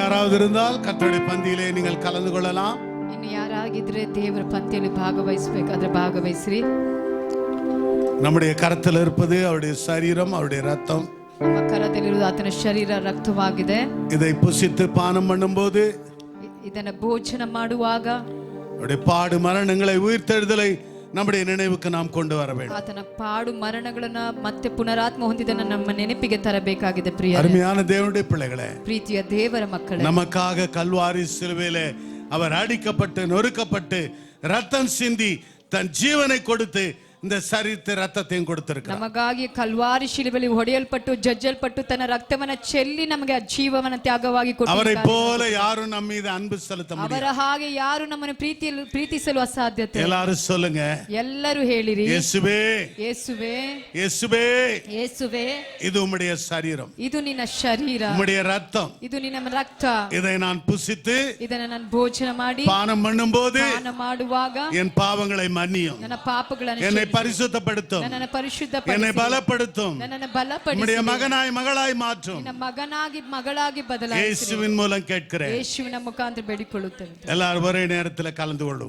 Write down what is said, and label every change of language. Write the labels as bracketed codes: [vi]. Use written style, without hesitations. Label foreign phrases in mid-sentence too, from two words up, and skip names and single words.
[ta] யாராவது இருந்தால் கர்த்தருடைய பந்தியிலே நீங்கள் கலந்து கொள்ளலாம். [kn] ಇನ್ನು ಯಾರಾಗಿದ್ರೆ ದೇವರ ಪಂಕ್ತಿಯಲ್ಲಿ ಭಾಗವಹಿಸಬೇಕಾದ್ರೆ ಭಾಗವಹಿಸ್ರಿ. [ta] நம்முடைய கரத்தில் இருப்பது அவருடைய சரீரம், அவருடைய ரத்தம். [kn] ನಮ್ಮ ಕರದಲ್ಲಿರುವುದು ಆತನ ಶರೀರ, ರಕ್ತವಾಗಿದೆ. [ta] இதை புசித்து பானம் பண்ணும்போது, [kn] ಇದನ್ನ ಭೋಜನ ಮಾಡುವಾಗ [ta] அவருடைய பாடு மரணங்களை உயிர்த்தெழுதலை நம்முடைய நினைவுக்கு நாம் கொண்டு வர வேண்டும். [kn] ಆತನ ಪಾಡು ಮರಣಗಳನ್ನ ಮತ್ತೆ ಪುನರಾತ್ಮ ಹೊಂದಿದನ್ನ ನಮ್ಮ ನೆನಪಿಗೆ ತರಬೇಕಾಗಿದೆ. ಪ್ರಿಯ [ta] அருமையான தேவனுடைய பிள்ளைகளே, [kn] ಪ್ರೀತಿಯ ದೇವರ ಮಕ್ಕಳೇ, [ta] நமக்காக கல்வாரி சிலுவையிலே அவர் அடிக்கப்பட்டு நொறுக்கப்பட்டு ரத்தம் சிந்தி தன் ஜீவனை கொடுத்து இந்த சரீரத்தை ரத்தத்தையும் கொடுத்திருக்கிறார். [kn] ನಮಗಾಗಿ ಕಲ್ವಾರಿ ಶಿಲುಬೆಯಲ್ಲಿ ಹೊಡೆಯಲ್ಪಟ್ಟು ಜಜ್ಜಲ್ಪಟ್ಟು ತನ್ನ ರಕ್ತವನ್ನ ಚೆಲ್ಲಿ ನಮಗೆ ಜೀವವನ್ನ ತ್ಯಾಗವಾಗಿ [ta] அவரை [kn] ಕೊಟ್ಟಿದ್ದಾನೆ. [ta] போல யாரும் நம்ம மீது அன்பு செலுத்த முடியாது. [kn] ಅವರ ಹಾಗೆ ಯಾರು ನಮ್ಮನ್ನು ಪ್ರೀತಿಸಲು ಅಸಾಧ್ಯತೆ. [ta] எல்லாரும் சொல்லுங்க, [kn] ಎಲ್ಲರೂ ಹೇಳಿರಿ, [ta] இயேசுவே, [kn] ಯೇಸುವೆ, [ta] இயேசுவே, [kn] ಯೇಸುವೆ, [ta] இது உம்முடைய சரீரம், [kn] ಇದು ನಿನ್ನ ಶರೀರ, [ta] உம்முடைய ரத்தம், [kn] ಇದು ನಿನ್ನ ರಕ್ತ. [ta] இதை நான் புசித்து [kn] ಇದನ್ನ ನಾನು ಭೋಜನ ಮಾಡಿ [ta] பானம் பண்ணும்போது [kn] ಪಾನ ಮಾಡುವಾಗ [ta] என் பாவங்களை மன்னியும், [kn] ನನ್ನ ಪಾಪಗಳನ್ನು [ta] என்னை பரிசுத்தப்படுத்தும், [kn] ನನ್ನನ್ನು [ta] என்னை [kn] ಪರಿಶುದ್ಧಪಡಿಸಿ, [ta] பலப்படுத்தும், [kn] ನನ್ನನ್ನು ಬಲಪಡಿಸಿ, [ta] உம்முடைய மகனாய் மகளாய் மாற்றும். [kn] ನಿನ್ನ ಮಗನಾಗಿ ಮಗಳಾಗಿ ಬದಲಾಯಿಸಿ [ta] இயேசுவின் மூலம் கேட்கிறேன். [kn] ಯೇಸುವಿನ ಮುಖಾಂತರ ಬೇಡಿಕೊಳ್ಳುತ್ತೇವೆ. [ta] எல்லாரும் ஒரே நேரத்தில் கலந்து கொள்வோம்.